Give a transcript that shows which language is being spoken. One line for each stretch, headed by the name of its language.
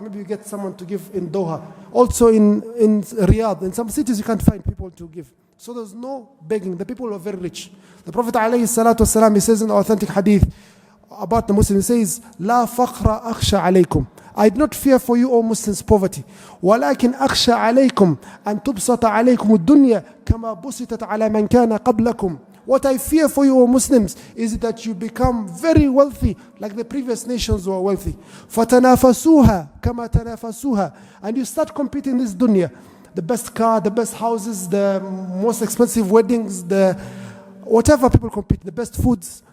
English: Maybe you get someone to give in Doha. Also in Riyadh, in some cities you can't find people to give. So there's no begging. The people are very rich. The Prophet ﷺ, he says in the authentic hadith about the Muslims, he says,
Arabic: لا فقر أخشى عليكم.
English: I do not fear for you, O Muslims, poverty.
Arabic: ولكن أخشى عليكم أن تبسط عليكم الدنيا كما بسطت على من كان قبلكم.
English: What I fear for you, O Muslims, is that you become very wealthy, like the previous nations were wealthy.
Arabic: فَتَنَافَسُوهَا كَمَا تَنَافَسُوهَا.
English: And you start competing in this dunya. The best car, the best houses, the most expensive weddings, the whatever people compete, the best foods.